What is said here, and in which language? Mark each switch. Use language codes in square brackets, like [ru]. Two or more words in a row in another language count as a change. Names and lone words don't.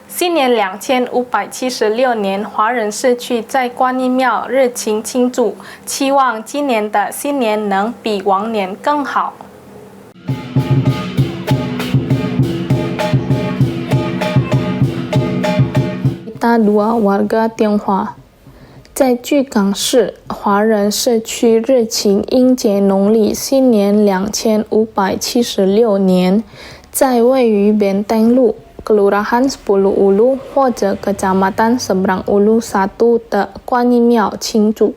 [zh] 新年2576年，华人社区在观音庙热情庆祝，期望今年的新年能比往年更好。 [id] Kita dua warga Tionghoa， [zh] 在巨港市华人社区热情迎接农历新年 2576年，在位于Benteng路Kelurahan 10 Ulu 或者 Kecamatan Seberang Ulu 1 的观音庙庆祝。